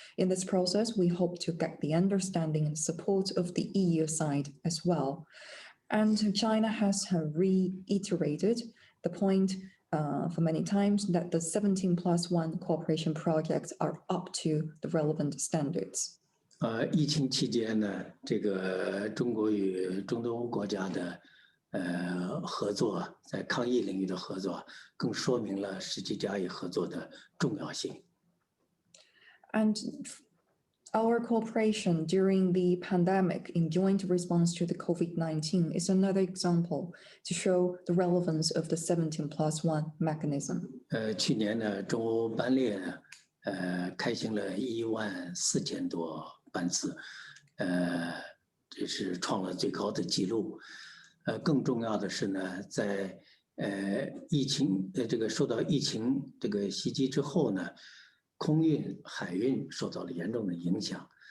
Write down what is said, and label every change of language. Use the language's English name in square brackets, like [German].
[English] In this process, we hope to get the understanding and support of the EU side as well. And China has reiterated the point for many times that the 17+1 cooperation projects are up to the relevant standards. [Chinese] 疫情期间呢，这个中国与中东欧国家的合作，在抗疫领域的合作，更说明了17+1合作的重要性。 [English] And our cooperation during the pandemic in joint response to the COVID-19 is another example to show the relevance of the 17+1 mechanism. [Chinese] 去年呢，中欧班列呢，开行了14000多班次，这是创了最高的纪录。更重要的是呢，在疫情这个受到疫情这个袭击之后呢，空运、海运受到了严重的影响。